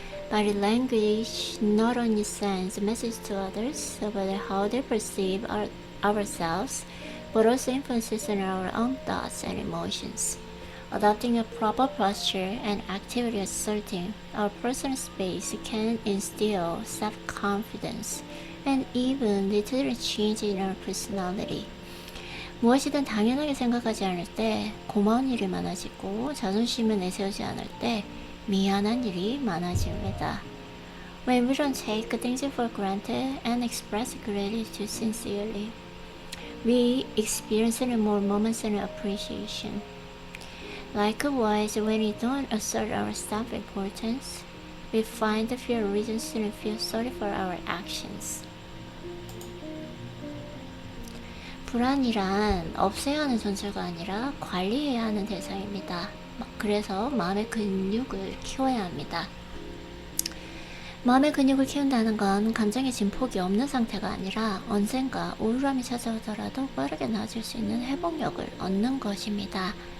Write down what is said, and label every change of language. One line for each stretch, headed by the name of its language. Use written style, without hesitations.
English: Body language not only sends messages to others about how they perceive ourselves, but also influences on our own thoughts and emotions. Adopting a proper posture and actively asserting our personal space can instill self-confidence and even lead to a change in our personality.
Korean: 무엇이든 당연하게 생각하지 않을 때 고마운 일이 많아지고, 자존심을 내세우지 않을 때 미안한 일이 많아집니다.
English: When we don't take things for granted and express gratitude sincerely, we experience more moments of appreciation. Likewise, when we don't assert our self-importance, we find few reasons to feel sorry for our actions.
Korean: 불안이란 없애야 하는 존재가 아니라 관리해야 하는 대상입니다. 그래서 마음의 근육을 키워야 합니다. 마음의 근육을 키운다는 건 감정의 진폭이 없는 상태가 아니라 언젠가 우울함이 찾아오더라도 빠르게 나아질 수 있는 회복력을 얻는 것입니다.